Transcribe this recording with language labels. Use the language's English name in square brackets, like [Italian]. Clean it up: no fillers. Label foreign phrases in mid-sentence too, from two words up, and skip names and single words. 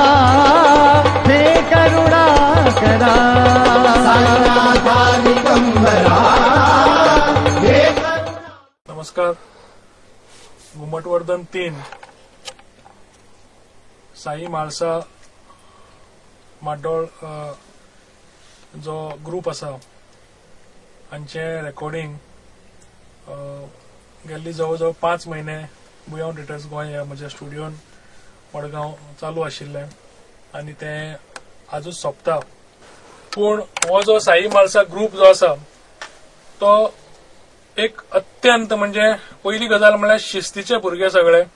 [Konkani] नमस्कार. घुमट वरदान 3 साई म्हाळसा म्हार्दोळ जो ग्रुप आसा हांचे रेकॉर्डिंग गेल्ली जवळ 5 महिने बुयांव थिएटर्स गोंय ह्या म्हज्या स्टुडियोन मडगांव चालू आशिल्लें आनी तें आजूच सोंपता. पूण हो जो साई म्हाळसा ग्रुप जो आसा तो एक अत्यंत म्हणजे पहिली गजाल म्हळ्यार शिस्तीचे भुरगे सगळे.